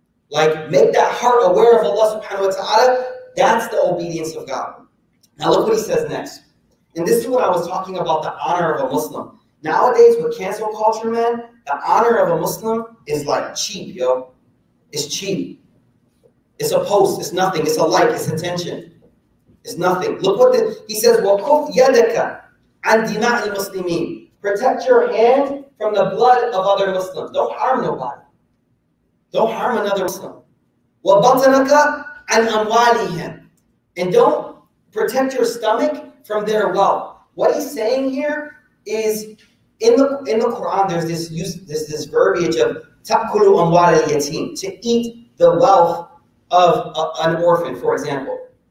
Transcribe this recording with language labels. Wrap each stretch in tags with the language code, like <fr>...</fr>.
<en>Like, make that heart aware of Allah subhanahu wa ta'ala. That's the obedience of God. Now look what he says next. And this is what I was talking about, the honor of a Muslim. Nowadays with cancel culture, man, the honor of a Muslim is like cheap, yo. It's cheap. It's a post, it's nothing, it's a like, it's attention. It's nothing. Look what he says,</en> <ar>وَكُفْ يَدَكَ عَنْ دِمَاءِ الْمُسْلِمِينَ.</ar> <en>Protect your hand from the blood of other Muslims. Don't harm nobody. Don't harm another Muslim.</en> <ar>وَبَطَنَكَ عَنْ أَمْوَالِهِمْ.</ar> <en>And don't protect your stomach from their wealth. What he's saying here is, in the Quran, there's this verbiage of</en> <ar>تَأْكُلُ أَمْوَالَ الْيَتِيمِ,</ar> <en>to eat the wealth of an orphan, for example.</en>